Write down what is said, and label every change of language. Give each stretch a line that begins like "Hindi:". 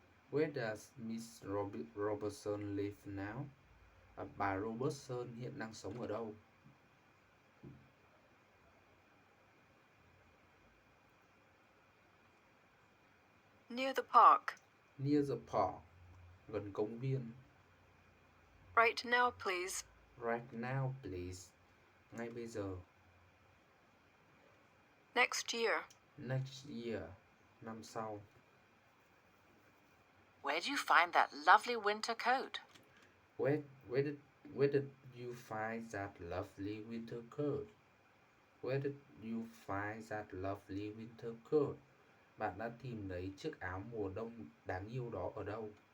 English: Where does Miss Robertson live now?
Vietnamese: Bà Robertson hiện đang sống ở đâu?
English: Near the park. Near the park.
Vietnamese: Gần công viên.
English: Right now, please. Right now, please.
Vietnamese: Ngay bây giờ.
English: Next year. Next year.
Vietnamese: Năm sau.
English: Where do you find that lovely winter coat? Where did you find that lovely winter coat? Where did you find that lovely winter coat?
Vietnamese: Bạn đã tìm thấy chiếc áo mùa đông đáng yêu đó ở đâu?